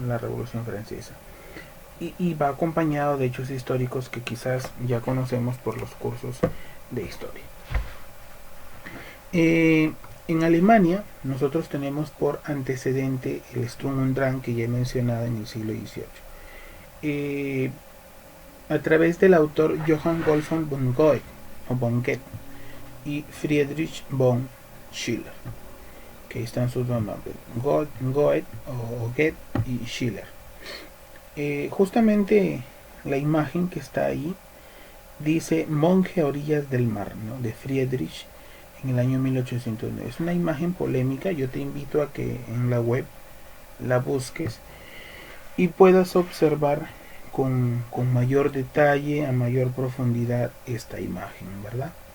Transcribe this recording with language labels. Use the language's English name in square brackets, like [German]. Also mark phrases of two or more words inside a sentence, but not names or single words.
[Spanish] La Revolución Francesa, y va acompañado de hechos históricos que quizás ya conocemos por los cursos de historia. En Alemania nosotros tenemos por antecedente el Sturm und Drang que ya he mencionado en el siglo XVIII, a través del autor Johann Wolfgang von Goethe o von Goethe y Friedrich von Schiller, que están sus dos nombres, Goethe o Goethe y Schiller. Justamente la imagen que está ahí dice Monje a orillas del mar, ¿no? De Friedrich, en el año 1809. Es una imagen polémica, yo te invito a que en la web la busques y puedas observar con mayor detalle, a mayor profundidad esta imagen, ¿verdad?